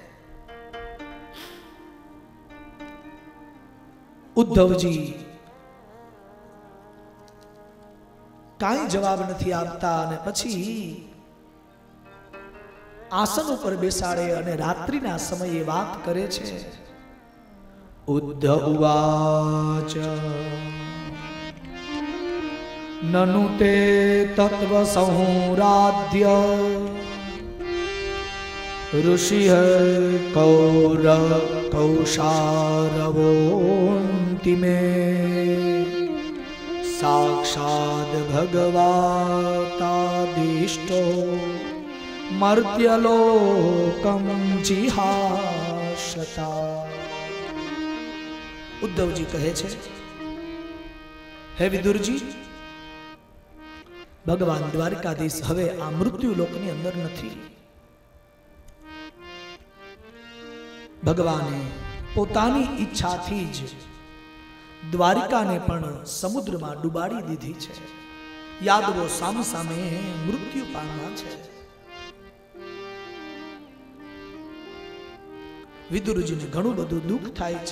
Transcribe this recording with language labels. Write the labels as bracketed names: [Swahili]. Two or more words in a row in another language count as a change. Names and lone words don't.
[Gujarati] ઉદ્ધવજી કાંઈ જવાબ નથી આપતા અને પછી આસન ઉપર બેસાડે અને રાત્રિના સમયે વાત કરે છે। [Sanskrit] उद्धव उवाच ननु ते तत्व संराध्य ऋषि कौशारवोन्ति में साक्षात् भगवतादिष्टो मर्त्यलोकं जिहाशता। [Gujarati] ઉદ્ધવજી કહે છે હે વિદુરજી ભગવાન દ્વારકાધીશ હવે આ મૃત્યુલોકની અંદર નથી। ભગવાને પોતાની ઈચ્છાથી જ દ્વારિકાને પણ સમુદ્રમાં ડૂબાડી દીધી છે। યાદવો સામે સામે મૃત્યુ પામવા છે। વિદુરજીને ઘણું બધું દુઃખ થાય છે।